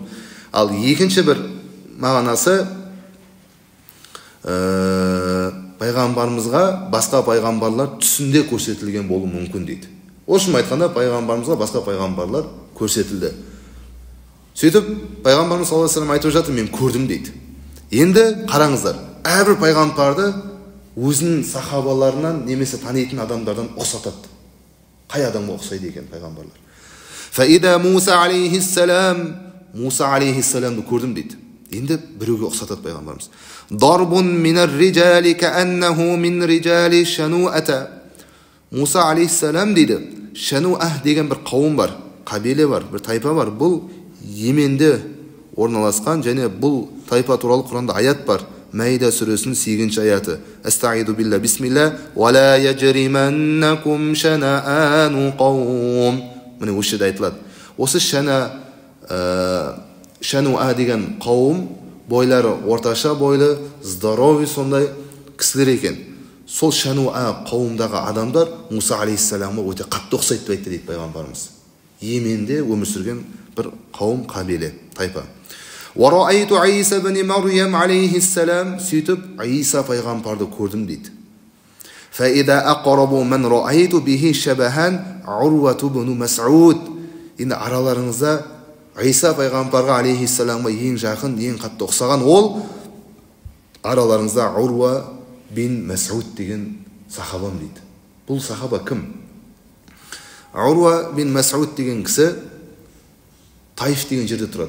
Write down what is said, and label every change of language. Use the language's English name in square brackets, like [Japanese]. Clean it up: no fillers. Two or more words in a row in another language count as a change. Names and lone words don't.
[Kazakh] Ал екінші бір мағынасы пайғамбарымызға басқа пайғамбарлар түсінде көрсетілген болуы мүмкін дейді. Осымен айтқанда пайғамбарымызға басқа пайғамбарлар көрсетілді. Сөйтіп пайғамбарымыз [Arabic] صلى الله عليه وسلم [Kazakh] айтып жатыр, мен көрдім дейді. Енді қараңыздар, әрбір пайғамбарды өзінің сахабаларынан немесе танитын адамдардан ұқсатады. Қай адамға ұқсайды екен пайғамбарлар? Фаида Муса алейхиссалам, Муса алейхиссаламды көрдім дейді. Енді біреуге ұқсатады пайғамбарымыз. [Arabic] ضرب من الرجال كأنه من رجال شنوءة. [Kazakh] Муса алейхиссалам дейді, Шануах деген бір қауым бар, қабиле бар, бір тайпа бар. Бұл Йеменде орналасқан, және бұл тайпа туралы Құранда аят бар. Мәйда сүресінің 8-ші аяты. [Arabic] أستعيذ بالله بسم الله ولا يجرمنكم شنآن قوم. [Kazakh] Міне осы жерде айтылады. Осы Шануа деген қауым бойлары орташа бойлы, здоровый сондай кісілер екен. Сол Шануа қауымдағы адамдар Муса алейхиссаламға өте қатты ұқсайды деп айтты дейді пайғамбарымыз. Йеменде өмір сүрген бір қауым, қабиле, тайпа. [Arabic] وَرَأَيْتُ عِيسَى بْنِ مَرْيَمْ عَلَيْهِ السَّلَامِ. [Kazakh] Сөйтіп Иса пайғамбарды көрдім дейді. [Arabic] فَإِذَا أَقْرَبُ مَنْ رَأَيْتُ بِهِ شَبَهًا عُرْوَةُ بْنُ مَسْعُودٍ. [Kazakh] Енді араларыңызда Иса пайғамбарға алейхиссаламға ең жақын, ең қатты ұқсаған ол араларыңызда Урва бин Мас'уд деген сахабам дейді. Бұл сахаба кім? Урва бин Мас'уд деген кісі Таиф деген жерде тұрады.